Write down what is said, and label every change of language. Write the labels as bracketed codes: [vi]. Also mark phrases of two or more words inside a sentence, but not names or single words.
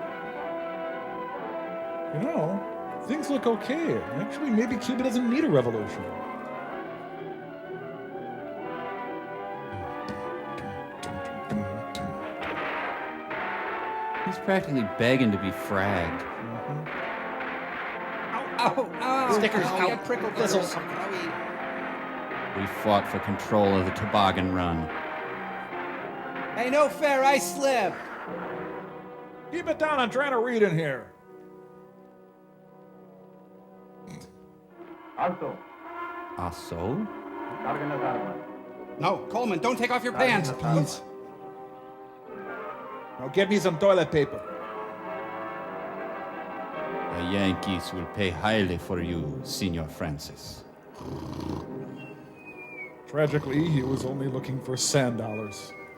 [en] You know, things look okay. Actually, maybe Cuba doesn't need a revolution. He's practically begging to be fragged. Ow, ow. Stickers ow, out. yeah, prickle Thistles. We fought for control of the toboggan run. Hey, no fair, I slipped. Keep it down, I'm trying to read in here. Alto. So? [es] Carguen las armas. [en] No, Coleman, don't take off your pants. Please. Now get me some toilet paper. The Yankees will pay highly for you, Senor Francis. Tragically, he was only looking for sand dollars.